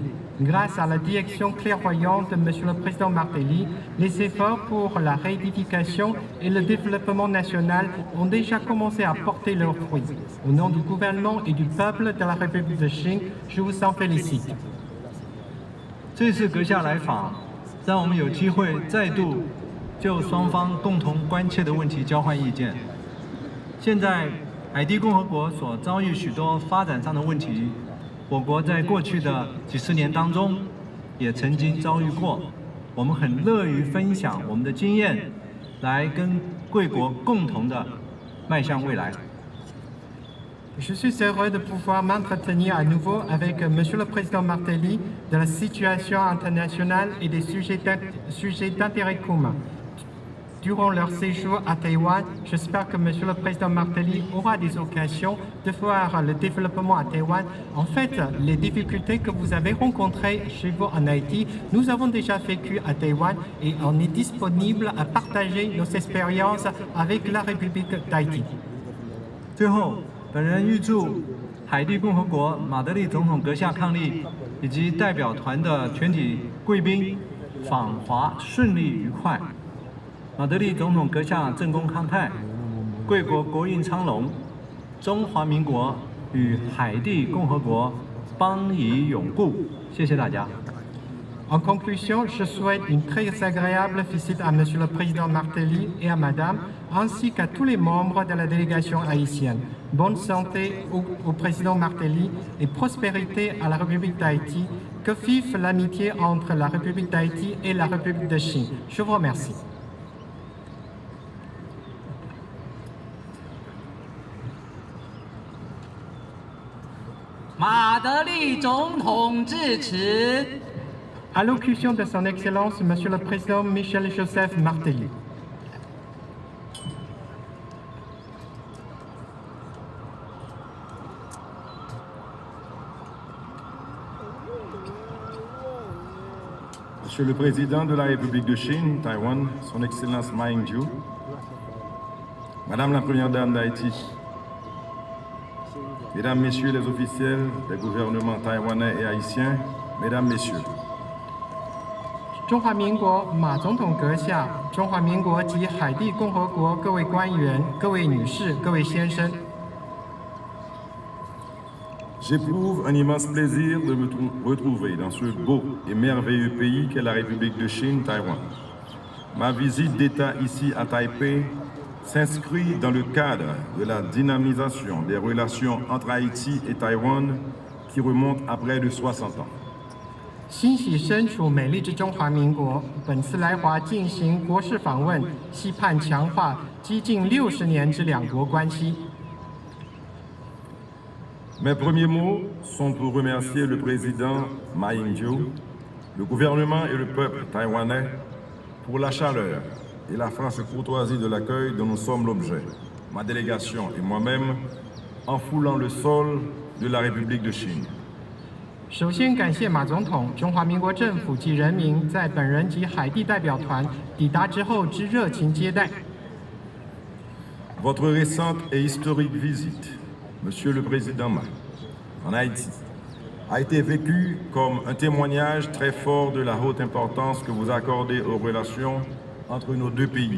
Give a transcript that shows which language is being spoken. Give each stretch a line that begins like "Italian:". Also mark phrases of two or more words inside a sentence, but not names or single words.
French: Grâce à la direction clairvoyante de Monsieur le Président Martelly, les efforts pour la réédification et le développement national ont déjà commencé à porter leurs fruits. Au nom du gouvernement et du peuple de la République de Chine, je vous en félicite.
Chinese: 这次阁下来访，让我们有机会再度就双方共同关切的问题交换意见。现在，海地共和国所遭遇许多发展上的问题，我国在过去的几十年当中也曾经遭遇过。我们很乐于分享我们的经验，来跟贵国共同的迈向未来。
French: Je suis heureux de pouvoir m'entretenir à nouveau avec Monsieur le Président Martelly de la situation internationale et des sujets d'intérêt commun. Durant leur séjour à Taïwan, j'espère que Monsieur le Président Martelly aura des occasions de voir le développement à Taïwan. En fait, les difficultés que vous avez rencontrées chez vous en Haïti, nous avons déjà vécu à Taïwan et on est disponible à partager nos expériences avec la République d'Haïti.
Chinese: 最后，本人预祝海地共和国马德里总统阁下伉俪以及代表团的全体贵宾访华顺利愉快。马德里总统阁下政功康泰，贵国国运昌隆，中华民国与海地共和国邦谊永固。谢谢大家。
French: En conclusion, je souhaite une très agréable visite à Monsieur le Président Martelly et à Madame, ainsi qu'à tous les membres de la délégation haïtienne. Bonne santé au Président Martelly et prospérité à la République d'Haïti. Que vive l'amitié entre la République d'Haïti et la République de Chine. Je vous remercie.
Chinese: 马德里总统致辞。
French: Allocution de Son Excellence, Monsieur le Président Michel-Joseph Martelly. Monsieur le Président de la République de Chine, Taïwan, Son Excellence Ma Ying-jeou, Madame la Première Dame d'Haïti, Mesdames, Messieurs les officiels des gouvernements taïwanais et haïtiens, Mesdames, Messieurs,
Chinese: 中华民国马总统阁下，中华民国及海地共和国各位官员、各位女士、各位先生，
French: j'éprouve un immense plaisir de me retrouver dans ce beau et merveilleux pays qu'est la République de Chine, Taïwan. Ma visite d'État ici à Taipei s'inscrit dans le cadre de la dynamisation des relations entre Haïti et Taïwan qui remonte à près de 60 ans.
Chinese: 欣喜身处美丽之中华民国，本次来华进行国事访问，期盼强化接近60年之两国关系。
French: Mes premiers mots sont pour remercier le président Ma Ying-jeou, le gouvernement et le peuple taïwanais pour la chaleur et la franche courtoisie de l'accueil dont nous sommes l'objet, ma délégation et moi-même, en foulant le sol de la République de Chine.
Chinese: 首先感谢马总统、中华民国政府及人民在本人及海地代表团抵达之后之热情接待。
French: Votre récente et historique visite, Monsieur le Président Ma, en Haïti, a été vécue comme un témoignage très fort de la haute importance que vous accordez aux relations entre nos deux pays.